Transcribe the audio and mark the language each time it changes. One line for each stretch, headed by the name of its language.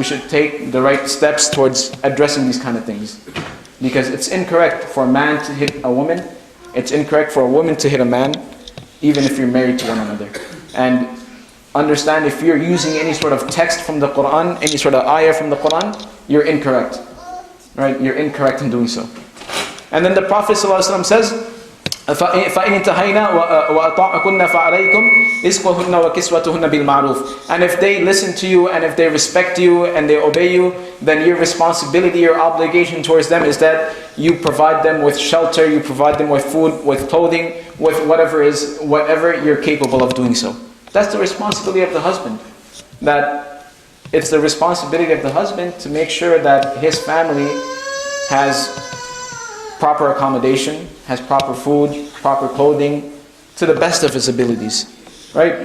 English: We should take the right steps towards addressing these kind of things, because it's incorrect for a man to hit a woman. It's incorrect for a woman to hit a man, even if you're married to one another. And understand, if you're using any sort of text from the Quran, any sort of ayah from the Quran, you're incorrect. Right? You're incorrect in doing so. And then the Prophet ﷺ says,
Arabic: فَإِنِ انْتَهَيْنَا وَأَطَاعَكُنَّ فَعَلَيْكُمْ رِزْقُهُنَّ وَكِسْوَتُهُنَّ بِالْمَعْرُوفِ.
English: And if they listen to you, and if they respect you, and they obey you, then your responsibility, your obligation towards them is that you provide them with shelter, you provide them with food, with clothing, with whatever you're capable of doing so. That's the responsibility of the husband. That it's the responsibility of the husband to make sure that his family has proper accommodation, has proper food, proper clothing, to the best of his abilities. Right?